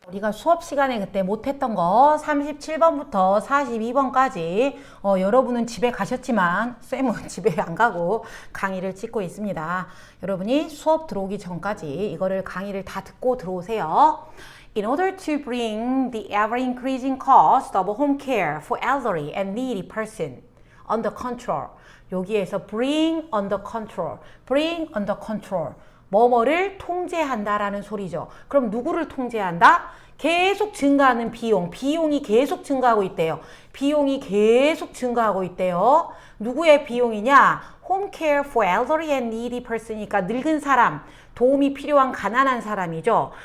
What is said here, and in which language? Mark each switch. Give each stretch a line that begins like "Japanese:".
Korean: 우리가 수업 시간에 그때 못했던 거 37번부터 42번까지 여러분은 집에 가셨지만 쌤은 집에 안 가고 강의를 찍고 있습니다. 여러분이 수업 들어오기 전까지 이거를 강의를 다 듣고 들어오세요.
English: In order to bring the ever-increasing cost of home care for elderly and needy person under control.
Korean: 여기에서
English: bring under control, bring under control.
Korean: 뭐뭐를 통제한다라는 소리죠. 그럼 누구를 통제한다? 계속 증가하는 비용이 계속 증가하고 있대요. 비용이 계속 증가하고 있대요. 누구의 비용이냐?
English: Home care for elderly and needy person
Korean: 이니까 늙은 사람, 도움이 필요한 가난한 사람이죠.